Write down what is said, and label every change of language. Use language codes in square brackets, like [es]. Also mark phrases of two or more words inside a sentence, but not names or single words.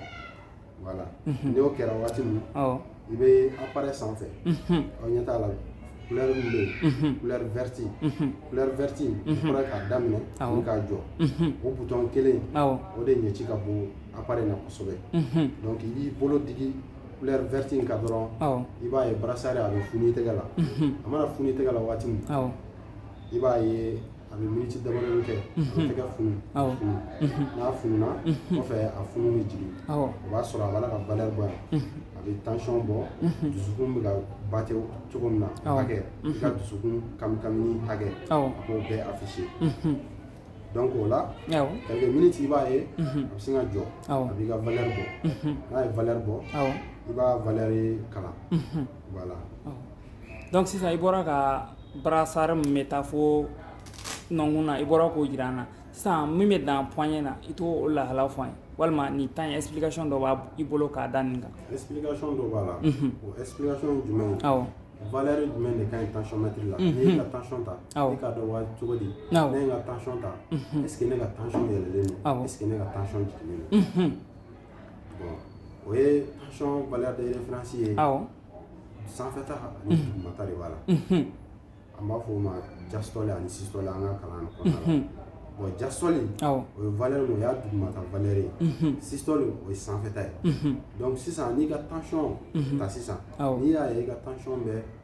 [bm] voilà n'o kɛra wagati min i bɛ appareil sanfɛ aw ɲɛ t'a la couleur min bɛ yen [fr] couleur verte [bm] i kɔrɔ k'a daminɛ ni k'a jɔ o bouton kelen o de ɲɛci ka bon appareil na kosɛbɛ donc i b'i bolo digi [fr] couleur verte [bm] in kan dɔrɔn i b'a ye brassard a bɛ funu i tɛgɛ la a mana funu i tɛgɛ la waati min i b'a ye a bɛ miniti damadɔni kɛ a bɛ tɛgɛ funu n'a fununa kɔfɛ a funu bɛ jigin o b'a sɔrɔ a b'a la ka valeur bɔ yan a bɛ tension bɔ dusukun bɛ ka bate cogo min na hakɛ i ka dusukun kami hakɛ a b'o bɛɛ afficher donc o la [fr] quelques minutes [bm] i b'a ye a bɛ sin ka jɔ a b'i ka valeur bɔ n'a ye valeur bɔ i b'a valeur kalan voilà donc sisan i bɔra ka brassard min bɛ taa fo nɔnkun na i bɔra k'o jira an na sisan min bɛ dan poignet na i t'o lahala fɔ an ye walima nin temps explication dɔ b'a i bolo k'a da nin kan explication dɔ b'a la o explication jumɛn ye valeur jumɛn de ka ɲi tensiomètre la n'i ye ka tension ta i k'a dɔn waa cogo di ne ye n ka tension ta [fr] est ce que [bm] ne ka tension yɛlɛlen don [fr] est ce que [bm] ne ka tension jiginnen don bon o ye [fr] tension valeur de référence [bm] ye sanfɛta ani dugumata de b'a la an b'a fɔ o ma diastole ani systole an ka kalan kɔnɔna la bon diastole o ye valeur min o y'a dugumata valeur ye systole o ye sanfɛta ye donc sisan n'i ka tension ta sisan n'i y'a ye i ka tension bɛ